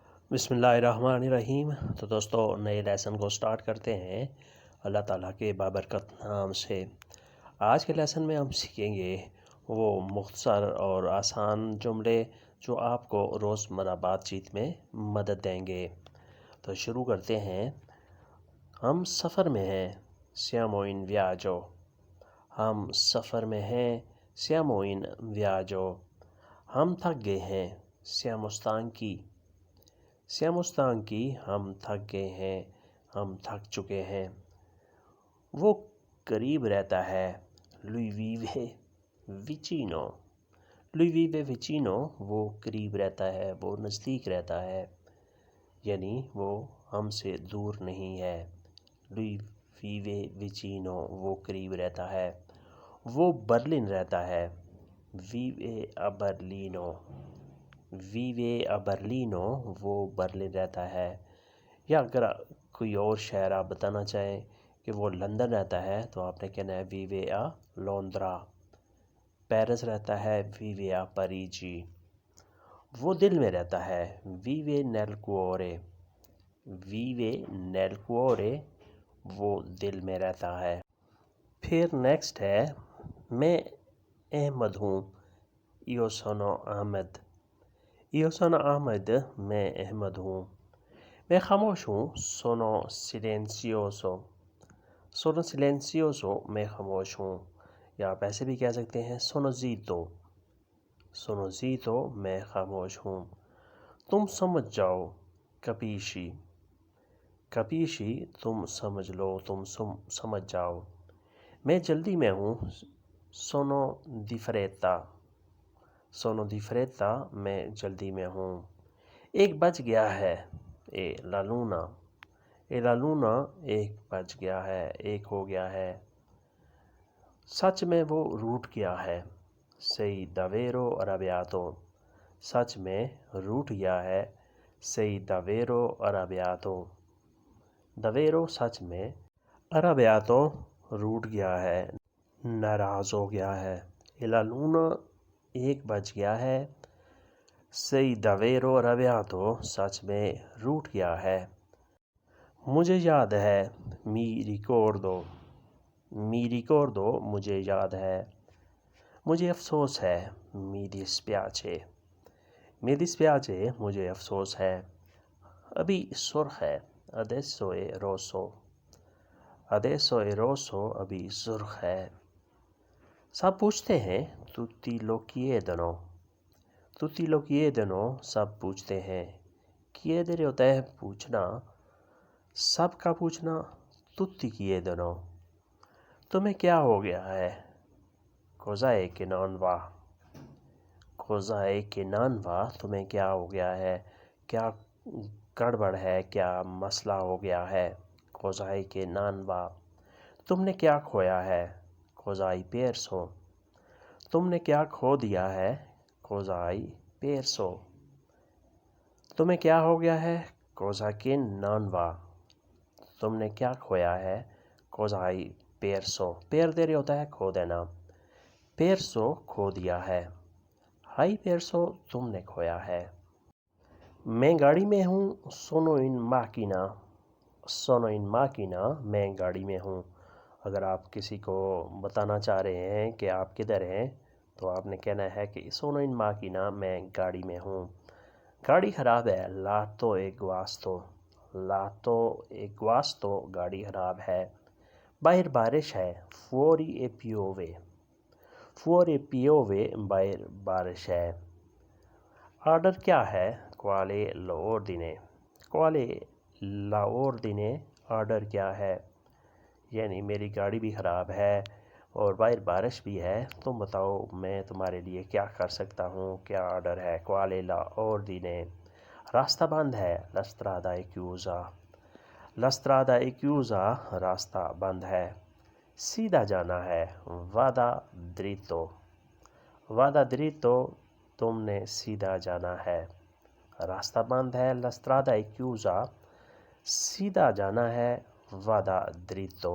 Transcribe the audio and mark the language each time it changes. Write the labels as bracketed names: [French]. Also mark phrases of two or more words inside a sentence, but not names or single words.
[Arabic] بسم اللہ الرحمن الرحیم۔ [Urdu] تو دوستو نئے لیسن کو سٹارٹ کرتے ہیں اللہ تعالیٰ کے بابرکت نام سے۔ آج کے لیسن میں ہم سیکھیں گے وہ مختصر اور آسان جملے جو آپ کو روزمرہ بات چیت میں مدد دیں گے۔ تو شروع کرتے ہیں۔ ہم سفر میں ہیں، [Italian] siamo in viaggio۔ [Urdu] ہم سفر میں ہیں، [Italian] siamo in viaggio۔ [Urdu] ہم تھک گئے ہیں، [Italian] siamo stanchi۔ siamo stanchi، [Urdu] ہم تھک گئے ہیں، ہم تھک چکے ہیں۔ وہ قریب رہتا ہے، [Italian] lui vive vicino۔ lui vive vicino، [Urdu] وہ قریب رہتا ہے، وہ نزدیک رہتا ہے، یعنی وہ ہم سے دور نہیں ہے۔ [Italian] lui vive vicino، [Urdu] وہ قریب رہتا ہے۔ وہ برلن رہتا ہے، [Italian] vive a Berlino۔ vive a Berlino، [Urdu] وہ برلن رہتا ہے۔ یا اگر کوئی اور شہر آپ بتانا چاہیں کہ وہ لندن رہتا ہے تو آپ نے کہنا ہے [Italian] vive a Londra۔ [Urdu] پیرس رہتا ہے [Italian] vive a Parigi۔ [Urdu] وہ دل میں رہتا ہے [Italian] vive nel cuore۔ vive nel cuore، [Urdu] وہ دل میں رہتا ہے۔ پھر نیکسٹ ہے، میں احمد ہوں، [Italian] io sono Ahmed۔ io sono Ahmed، [Urdu] میں احمد ہوں۔ میں خاموش ہوں، [Italian] sono silenzioso۔ sono silenzioso، [Urdu] میں خاموش ہوں۔ یا آپ ایسے بھی کہہ سکتے ہیں [Italian] sono zitto۔ sono zitto، [Urdu] میں خاموش ہوں۔ تم سمجھ جاؤ، [Italian] capisci۔ capisci، [Urdu] تم سمجھ لو، تم سمجھ جاؤ۔ میں جلدی میں ہوں، [Italian] sono di fretta۔ sono di fretta، [Urdu] میں جلدی میں ہوں۔ ایک بج گیا ہے، [Italian] e la luna۔ e la luna، [Urdu] ایک بج گیا ہے، ایک ہو گیا ہے۔ سچ میں وہ روٹھ گیا ہے، [Italian] sei davvero arrabbiato۔ [Urdu] سچ میں روٹھ گیا ہے، [Italian] sei davvero arrabbiato۔ davvero، [Urdu] سچ میں، arrabbiato، روٹھ گیا ہے، ناراض ہو گیا ہے۔ [Italian] e la luna، [Urdu] ایک بج گیا ہے، [Italian] sei davvero arrabbiato، [Urdu] سچ میں روٹھ گیا ہے۔ مجھے یاد ہے، [Italian] mi ricordo۔ mi ricordo، [Urdu] مجھے یاد ہے۔ مجھے افسوس ہے، [Italian] mi dispiace۔ mi dispiace، [Urdu] مجھے افسوس ہے۔ ابھی سرخ ہے، [Italian] adesso è rosso۔ adesso è rosso، [Urdu] ابھی سرخ ہے۔ سب پوچھتے ہیں، [Italian] tutti lo chiedono۔ tutti lo chiedono، [Urdu] سب پوچھتے ہیں۔ chiedere ہوتا ہے پوچھنا، سب کا پوچھنا، [Italian] tutti chiedono۔ [Urdu] تمہیں کیا ہو گیا ہے، [Italian] cosa è che non va۔ cosa è che non va، [Urdu] تمہیں کیا ہو گیا ہے، کیا گڑبڑ ہے، کیا مسئلہ ہو گیا ہے، [Italian] cosa è che non va۔ [Urdu] تم نے کیا کھویا ہے، [Italian] cosa hai perso۔ [Urdu] تم نے کیا کھو دیا ہے، [Italian] cosa hai perso۔ [Urdu] تمہیں کیا ہو گیا ہے، [Italian] cosa che non va۔ [Urdu] تم نے کیا کھویا ہے، [Italian] cosa hai perso۔ [Urdu] perdere ہوتا ہے کھو دینا، perso کھو دیا ہے، [Italian] hai perso [Urdu] تم نے کھویا ہے۔ میں گاڑی میں ہوں، [Italian] sono in macchina۔ sono in macchina، [Urdu] میں گاڑی میں ہوں۔ اگر آپ کسی کو بتانا چاہ رہے ہیں کہ آپ کدھر ہیں تو آپ نے کہنا ہے کہ [Italian] sono in macchina، [Urdu] میں گاڑی میں ہوں۔ گاڑی خراب ہے، [Italian] l'auto è guasto۔ l'auto è guasto، [Urdu] گاڑی خراب ہے۔ باہر بارش ہے، [Italian] fuori e piove۔ fuori e piove، [Urdu] باہر بارش ہے۔ آرڈر کیا ہے، [Italian] quale l'ordine۔ quale l'ordine، [Urdu] آرڈر کیا ہے، یعنی میری گاڑی بھی خراب ہے اور باہر بارش بھی ہے، تم بتاؤ میں تمہارے لیے کیا کر سکتا ہوں، کیا آرڈر ہے، [Italian] quale l'ordine۔ [Urdu] راستہ بند ہے، [Italian] la strada è chiusa۔ la strada è chiusa، [Urdu] راستہ بند ہے۔ سیدھا جانا ہے، [Italian] vada dritto۔ vada dritto، [Urdu] تم نے سیدھا جانا ہے۔ راستہ بند ہے، [Italian] la strada è chiusa، [Urdu] سیدھا جانا ہے، [Italian] vada dritto۔